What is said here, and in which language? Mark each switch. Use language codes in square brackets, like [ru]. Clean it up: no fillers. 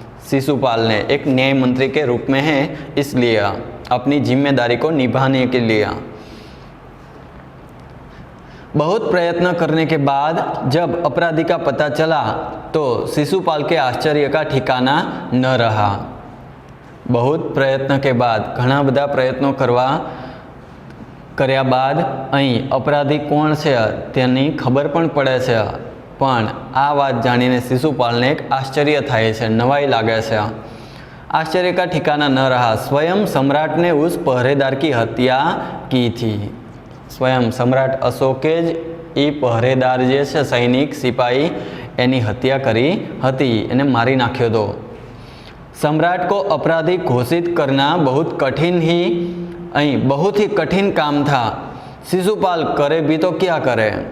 [hi] शिशुपाल ने एक न्याय मंत्री के रूप में है, इसलिए अपनी जिम्मेदारी को निभाने के लिए बहुत प्रयत्न करने के बाद जब अपराधी का पता चला तो शिशुपाल के आश्चर्य का ठिकाना न रहा। बहुत प्रयत्न के बाद [gu] घણા બધા પ્રયત્નો કર્યા બાદ અહીં अपराधी કોણ છે તેની ખબર પણ પડે છે, પણ આ વાત જાણીને શિશુપાલને એક આશ્ચર્ય થાય છે, નવાઈ લાગે છે। [hi] आश्चर्य का ठिकाना न रहा। स्वयं सम्राट ने उस पहरेदार की हत्या की थी। [gu] स्वयं सम्राट अशोके ज એ પહરેદાર જે છે સૈનિક સિપાही એની હત્યા કરી હતી, એને મારી નાખ્યો હતો। [hi] सम्राट को अपराधी घोषित करना बहुत कठिन ही बहुत ही कठिन काम था। शिशुपाल करे भी तो क्या करे।